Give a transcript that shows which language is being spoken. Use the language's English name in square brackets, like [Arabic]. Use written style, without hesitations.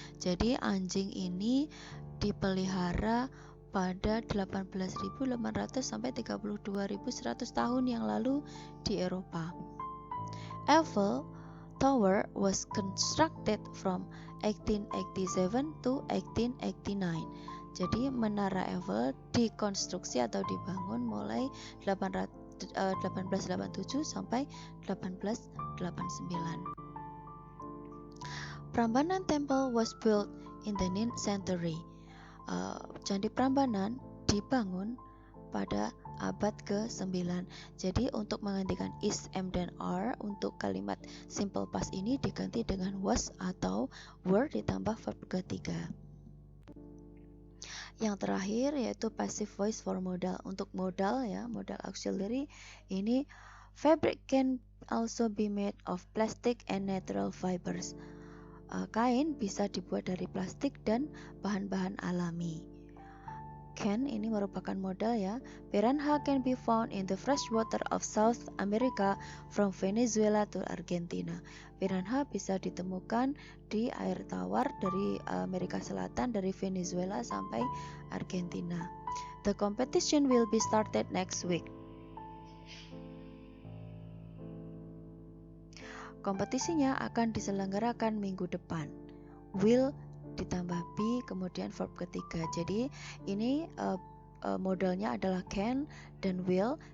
[Indonesian] Jadi anjing ini dipelihara pada 18.800 sampai 32.100 tahun yang lalu di Eropa. [English] Eiffel Tower was constructed from 1887 to 1889. [Indonesian] Jadi menara Eiffel dikonstruksi atau dibangun mulai 1887 sampai 1889. [English] Prambanan Temple was built in the 9th century. [Indonesian] Candi Prambanan dibangun pada abad ke-9. Jadi untuk menggantikan is, am, dan are, untuk kalimat simple past ini diganti dengan was atau were ditambah verb ketiga. Yang terakhir yaitu passive voice for modal. Untuk modal ya, modal auxiliary ini, [English] fabric can also be made of plastic and natural fibers. [Indonesian] Kain bisa dibuat dari plastik dan bahan-bahan alami. Can ini merupakan modal ya. [English] Piranha can be found in the fresh water of South America from Venezuela to Argentina. [Indonesian] Piranha bisa ditemukan di air tawar dari Amerika Selatan, dari Venezuela sampai Argentina. [English] The competition will be started next week. [Indonesian] Kompetisinya akan diselenggarakan minggu depan. Will ditambah be, kemudian verb ketiga. Jadi ini modalnya adalah can dan will.